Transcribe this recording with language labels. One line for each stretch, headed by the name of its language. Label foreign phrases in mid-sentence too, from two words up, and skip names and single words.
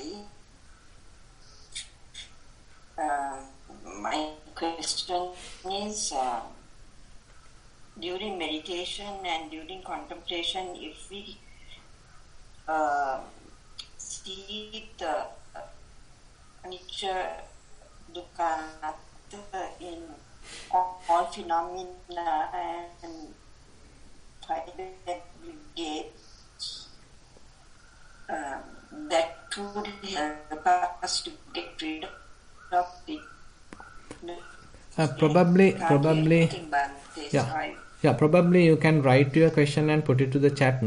English: My question is, during meditation and during contemplation, if we see the
Pali: anicca, dukkha, anatta
English: in all phenomena and try to aggregate, that would help us to get rid stopped it. Probably, probably you can write your question and put it to the chat.